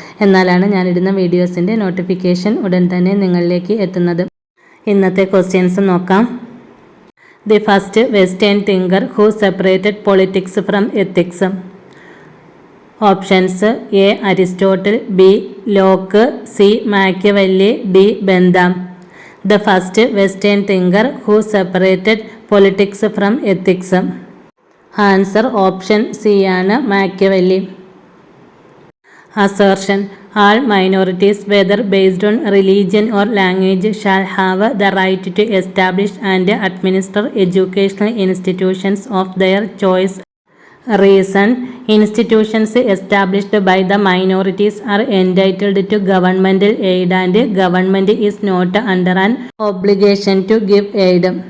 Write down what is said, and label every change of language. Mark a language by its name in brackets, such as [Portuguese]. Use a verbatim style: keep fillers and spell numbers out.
[Malayalam] എന്നാലാണ് ഞാനിടുന്ന വീഡിയോസിൻ്റെ നോട്ടിഫിക്കേഷൻ ഉടൻ തന്നെ നിങ്ങളിലേക്ക് എത്തുന്നത്. ഇന്നത്തെ ക്വസ്റ്റ്യൻസ് നോക്കാം. [English] The first Western thinker who separated politics from ethics. Options A Aristotle, B Locke, C Machiavelli, D Bentham. The first Western thinker who separated politics from ethics. Answer option C ആണ് Machiavelli. Assertion: all minorities, whether based on religion or language, shall have the right to establish and administer educational institutions of their choice. Reason: institutions established by the minorities are entitled to governmental aid and government is not under an obligation to give aid.